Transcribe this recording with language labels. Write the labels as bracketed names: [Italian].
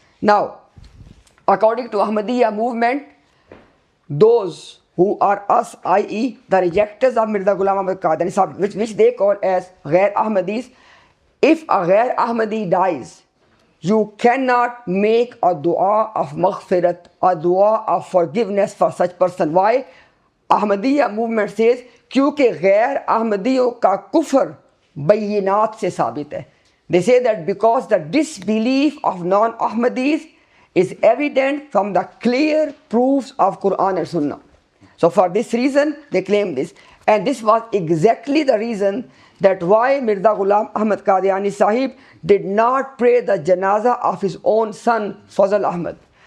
[English] Now, according to Ahmadiyya movement, those who are us, i.e. the rejectors of Mirza Ghulam Ahmad Qadiani Sahib, which they call as Ghair Ahmadis, if a Ghair Ahmadi dies, you cannot make a dua of maghfirat, a dua of forgiveness for such person. Why? Ahmadiyya movement says, [Hindi] क्योंकि गैर अहमदियों का कुफर bayinat से साबित है. [English] They say that because the disbelief of non-Ahmadis is evident from the clear proofs of Quran and Sunnah. So for this reason, they claim this. And this was exactly the reason that why Mirza Ghulam Ahmad Qadiani Sahib did not pray the janazah of his own son, Fazl Ahmad.